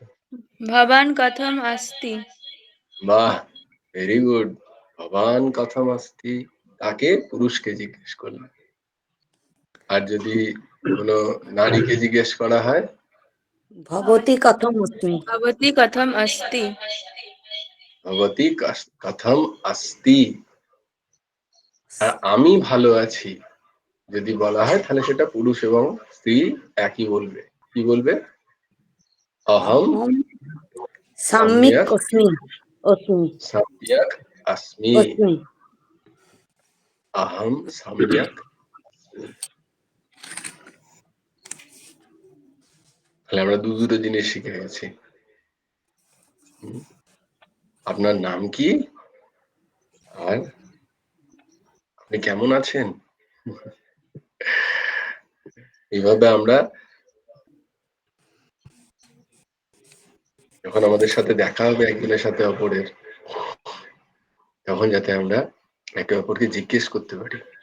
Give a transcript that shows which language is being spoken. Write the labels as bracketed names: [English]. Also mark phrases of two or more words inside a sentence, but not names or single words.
[Sanskrit] ভবান কথম अस्ति। [Bangla] বাহ, [English] very good. [Sanskrit] ভবান কথম अस्ति [Bangla] তাকে পুরুষকে জিজ্ঞেস করলাম, আর যদি কোনো নারীকে জিজ্ঞেস করা হয় [Sanskrit] ভবতি কথম অস্মি। भवती कथम अस्ति। ভবতি কথম अस्ति। [Bangla] আর আমি ভালো আছি যদি বলা হয় তাহলে সেটা পুরুষ এবং স্ত্রী একই বলবে। কি বলবে? অহম [Sanskrit] অহম সম্যক অস্মি। অস্মি সম্যক अस्मि। অস্মি। अहम सम्यक। [Bangla] তাহলে আমরা দুটো জিনিস শিখে গেছি। আপনার নাম কি আর আপনি কেমন আছেন। এইভাবে আমরা যখন আমাদের সাথে দেখা হবে একজনের সাথে অপরের, তখন যাতে আমরা একে অপরকে জিজ্ঞেস করতে পারি।